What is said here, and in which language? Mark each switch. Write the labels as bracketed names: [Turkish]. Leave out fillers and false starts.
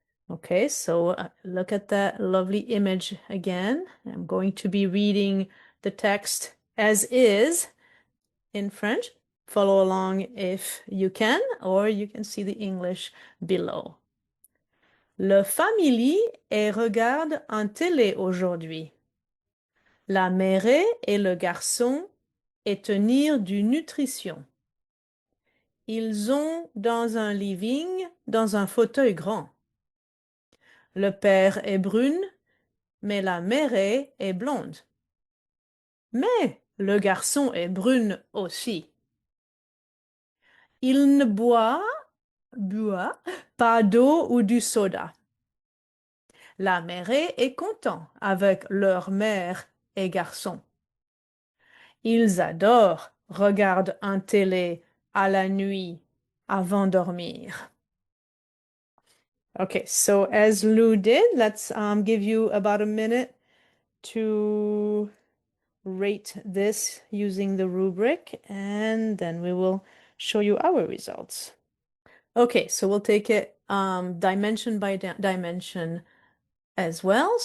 [English] Okay, so look at that lovely image again. I'm going to be reading the text as is in French. Follow along if you can, or you can see the English below. [French] Le famille regarde un télé aujourd'hui. La mère et le garçon et tenir du nutrition. Ils ont dans un living, dans un fauteuil grand. Le père est brune, mais la mère est blonde. Mais le garçon est brune aussi. Il ne boit pas d'eau ou du soda. La mère est content avec leur mère et garçon. Ils adorent regarder un télé à la nuit avant dormir. [English] Okay, so as Lou did, let's give you about a minute to rate this using the rubric, and then we will show you our results. Okay, so we'll take it dimension by dimension as well.